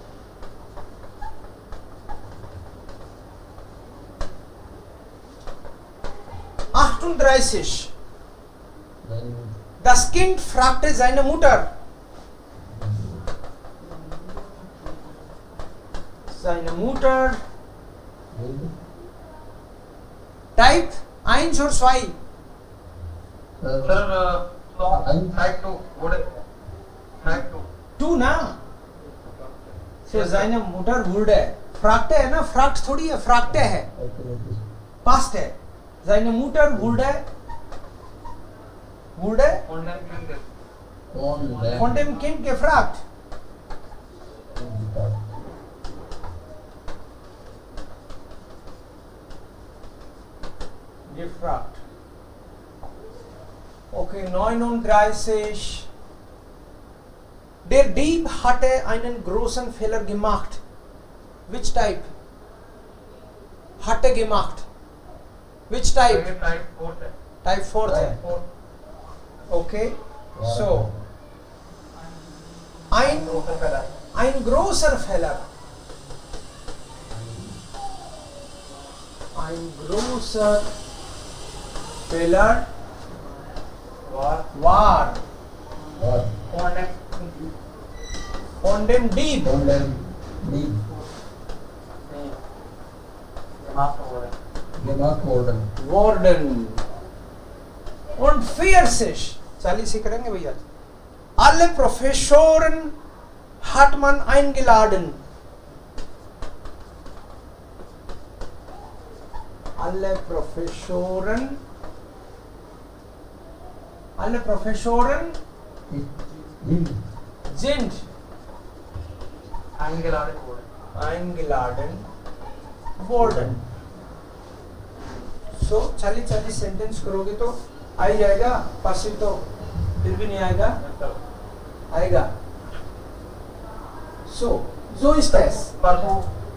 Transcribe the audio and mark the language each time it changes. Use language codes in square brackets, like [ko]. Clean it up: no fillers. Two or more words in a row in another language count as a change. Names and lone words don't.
[de] Achtunddreißig. Das Kind fragte seine Mutter. Seine Mutter. Type 1 oder 2? [en] Sir, type 2. What is type 2? [hi] 2 ना? [de] So seine Mutter wurde. [hi] Fragte है ना? Fragt थोड़ी है, fragte है. Past है. [de] Seine Mutter wurde von dem Kind gefragt. Gefragt. [en] Okay, 39. [de] Der Dieb hatte einen großen Fehler gemacht. [en] Which type? [de] Hatte gemacht. [en] Which type? [hi] Type 4 है. Type 4 है. [de] Okay. So, ein großer Fehler. Ein großer Fehler war von dem Dieb. Worden. [hi] Und 40. 40 ही करेंगे भैया. [de] Alle Professoren hat man eingeladen. Alle Professoren sind eingeladen worden. [hi] So 40 सेंटेंस करोगे तो आ ही जाएगा. पासिव तो फिर भी नहीं आएगा. आएगा. [de] So ist das. [hi] परसों